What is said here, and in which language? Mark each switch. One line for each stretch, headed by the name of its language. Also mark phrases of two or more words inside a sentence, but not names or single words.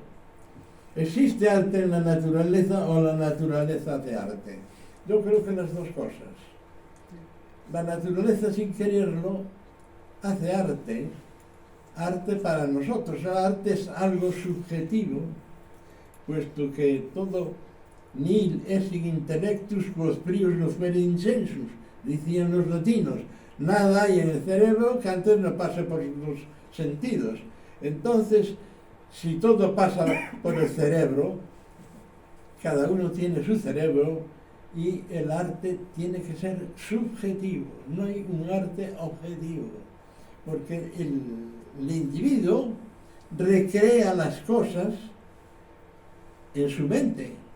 Spanish: ¿Existe arte en la naturaleza o la naturaleza hace arte? Yo creo que las dos cosas. La naturaleza, sin quererlo, hace arte para nosotros. El arte es algo subjetivo, puesto que todo
Latin: nil est in intellectus quod prius non fuere insensus,
Spanish: decían los latinos. Nada hay en el cerebro que antes no pase por los sentidos. Entonces, si todo pasa por el cerebro, cada uno tiene su cerebro y el arte tiene que ser subjetivo, no hay un arte objetivo, porque el individuo recrea las cosas en su mente.